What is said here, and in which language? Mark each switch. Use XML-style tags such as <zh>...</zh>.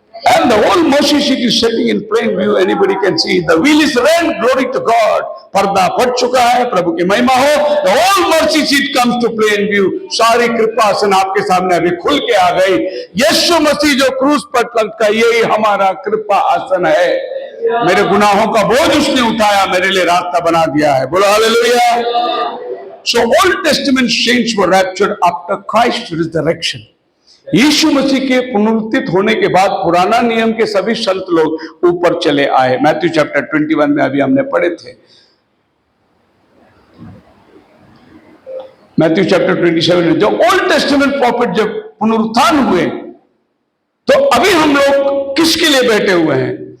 <en>And the whole mercy seat is sitting in plain view. Anybody can see. The wheel is rent. Glory to God.</en> <hi>पर्दा फट चुका है, प्रभु की महिमा हो।</hi> <en>The whole mercy seat comes to plain view.</en> <hi>सारी कृपासन आपके सामने अभी खुल के आ गई। यीशु मसीह जो क्रूस पर लटका, यही हमारा कृपा आसन है। मेरे गुनाहों का बोझ उसने उठाया, मेरे लिए रास्ता बना दिया है। बोलो hallelujah.</hi> <en>So Old Testament saints were raptured after Christ's resurrection.</en> <hi>यीशु मसीह के पुनरुत्थित होने के बाद पुराना नियम के सभी संत लोग ऊपर चले आए। मैथ्यू चैप्टर 21 में अभी हमने पढ़े थे। मैथ्यू चैप्टर 27 में जो ओल्ड टेस्टामेंट प्रॉफिट जब पुनरुत्थान हुए, तो अभी हम लोग किसके लिए बैठे हुए हैं?</hi>